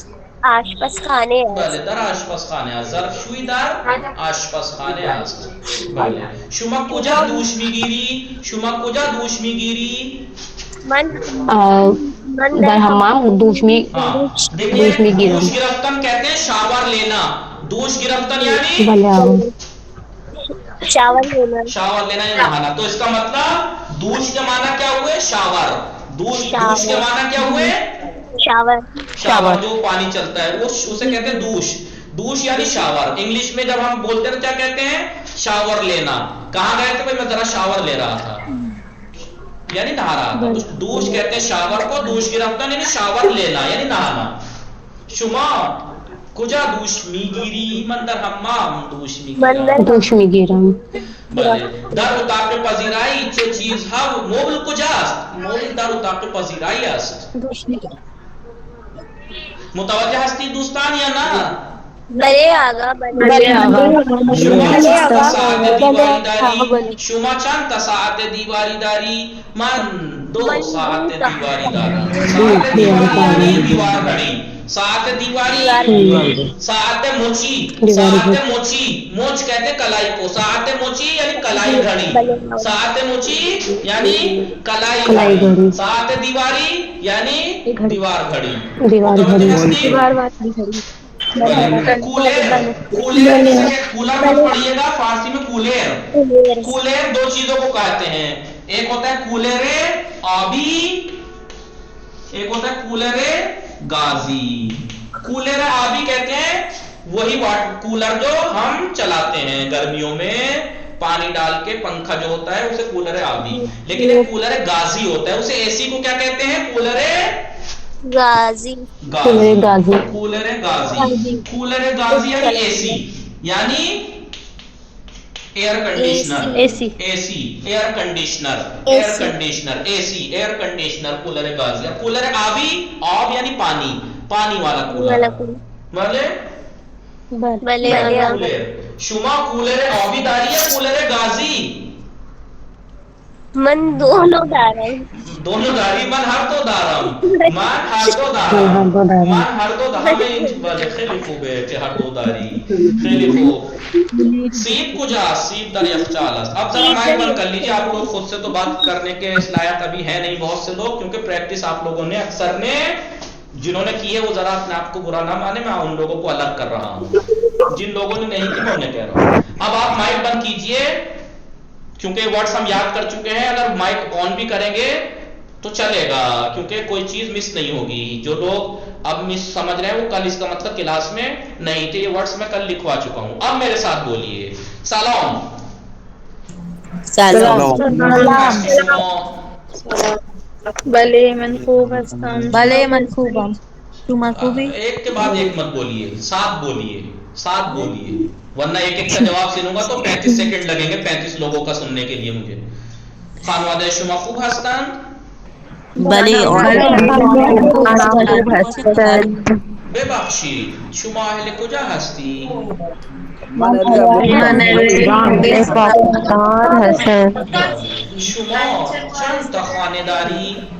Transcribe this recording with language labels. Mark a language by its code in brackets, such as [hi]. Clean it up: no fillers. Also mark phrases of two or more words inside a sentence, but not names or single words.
[fa] آشپزخانه بله در آشپزخانه است. ظرفشویی در آشپزخانه است. بله. شما کجا دوش میگیری؟ شما کجا دوش میگیری؟ در حمام دوش میگیرم. دوش گرفتن [ur] کہتے ہیں شاور لینا. [fa] دوش گرفتن یعنی [ur] شاور لینا. شاور لینا یا نہانا. تو اس کا مطلب دوش کے معنی کیا ہوئے؟ شاور. دوش کے معنی کیا ہوئے؟ شاور. شاور جو پانی چلتا ہے اسے کہتے ہیں دوش. دوش یعنی شاور. انگلش میں جب ہم بولتے ہیں کیا کہتے ہیں؟ شاور لینا. کہاں گئے تھے بھائی؟ میں ذرا شاور لے رہا تھا یعنی نہا رہا تھا. دوش کہتے ہیں شاور کو. [fa] دوش گرفتن [ur] یعنی شاور لینا یعنی نہانا. [fa] شما کجا دوش میگیری؟ من در حمام دوش میگیرم. بله. در اتاق پذیرایی چه چیزها مبل کجاست؟ مبل در اتاق پذیرایی است. متوجه هستی دوستان یا نه؟ بله آقا. شما چند تا ساعت دیواری داری؟ من 2 ساعت دیواری دارم. ساعت دیواری [ur] یعنی دیوار گھڑی. [fa] ساعت دیواری. ساعت موچی. ساعت موچی. [ur] موچ کہتے کلائی کو. [fa] ساعت موچی [ur] یعنی کلائی گھڑی. [fa] ساعت موچی [ur] یعنی کلائی گھڑی. [fa] ساعت دیواری [ur] یعنی دیوار گھڑی. کولر. کولر مت پڑھیے گا فارسی میں. کولر. کولر 2 چیزوں کو کہتے ہیں. ایک ہوتا ہے [fa] کولر آبی, [ur] ایک ہوتا ہے [fa] کولر گازی. کولر آبی [ur] کہتے ہیں وہی کولر جو ہم چلاتے ہیں گرمیوں میں پانی ڈال کے, پنکھا جو ہوتا ہے اسے کولر آبی. لیکن ایک [fa] کولر گازی [ur] ہوتا ہے, اسے اے سی کو کیا کہتے ہیں؟ کولر غازی. [fa] کولر گازی. کولر گازی [ur] یعنی اے سی یعنی ایئر کنڈیشنر. اے سی ایئر کنڈیشنر. ایئر کنڈیشنر اے سی ایئر کنڈیشنر [fa] کولر گازی. کولر آبی, [ur] آب یعنی پانی, پانی والا کولر. [fa] بلے. شما کولر آبی داری ہے کولر گازی؟ من دونوں دارم. دونوں داری. من هر دو دارم. من هر دو دارم. من هر دو دارم. بله خیلی خوبه که هر دو داری. خیلی خوب. سیب کجا؟ سیب در یخچال است. [ur] اب ذرا مائک بند کر لیجیے. آپ لوگ خود سے تو بات کرنے کے لائق ابھی ہے نہیں بہت سے لوگ, کیونکہ پریکٹس آپ لوگوں نے اکثر نے جنہوں نے کی ہے وہ ذرا اپنے آپ کو برا نہ مانے, میں ان لوگوں کو الگ کر رہا ہوں. جن لوگوں نے نہیں کی میں انہیں کہہ رہا ہوں. اب آپ مائک بند کیجئے کیونکہ ورڈز ہم یاد کر چکے ہیں. اگر مائک آن بھی کریں گے تو چلے گا کیونکہ کوئی چیز مس نہیں ہوگی. جو لوگ اب مس سمجھ رہے ہیں وہ کل اس کا مطلب کلاس میں نہیں تھے. یہ ورڈز میں کل لکھوا چکا ہوں. اب میرے ساتھ بولیے. [fa] سلام. بله من خوب هستم. بله من خوبم. شما خوبی؟ [ur] ایک کے بعد ایک مت بولیے, ساتھ بولیے, ساتھ بولیے, ورنہ ایک ایک کا جواب سنوں گا تو 35 سیکنڈ لگیں گے 35 لوگوں کا سننے کے لیے مجھے. [fa] خانواده شما خوب هستند؟ بله خوب هستند. ببخشید شما اهل کجا هستی؟ من پاکستان هستم. شما چند تا خانه داری؟